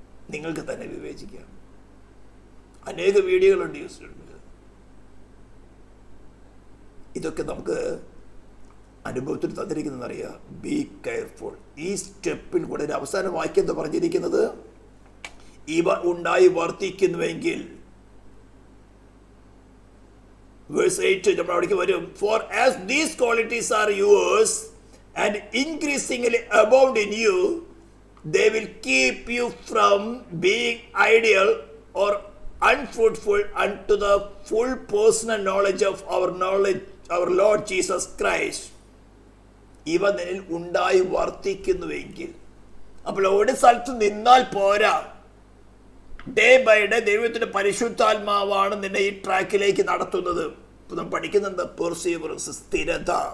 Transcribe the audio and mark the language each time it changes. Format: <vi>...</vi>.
<ml>നിങ്ങൾക്ക് തന്നെ വിവേചിക്കാം. അനേക വീഡിയോകളുണ്ട് യൂസിലുണ്ട്. ഇതൊക്കെ നമുക്ക് അനുഭവത്തിൽ തന്നിരിക്കുന്നതെന്നറിയാം,</ml> <en>Be careful.</en> <ml>ഈ സ്റ്റെപ്പിൽ കൂടെ ഒരു അവസാന വാക്യം എന്ന് പറഞ്ഞിരിക്കുന്നത്, ഇവ ഉണ്ടായി വർത്തിക്കുന്നുവെങ്കിൽ, വേഴ്സ് 8 നമ്മൾ അവിടേക്ക് വരും.</ml> <en>For as these qualities are yours and increasingly abound in you, they will keep you from being idle or unfruitful unto the full personal knowledge of our Lord Jesus Christ.</en> <ml>ഇവ നിന്നിൽ ഉണ്ടായി വർത്തിക്കുന്നുവെങ്കിൽ. അപ്പോൾ ഒരു സ്ഥലത്ത് നിന്നാൽ പോരാ, ഡേ ബൈ ഡേ ദൈവത്തിന്റെ പരിശുദ്ധാത്മാവാണ് നിന്നെ ഈ ട്രാക്കിലേക്ക് നടത്തുന്നത്. ഇപ്പൊ നാം പഠിക്കുന്നുണ്ട് പെർസീവറൻസ്, സ്ഥിരത.</ml>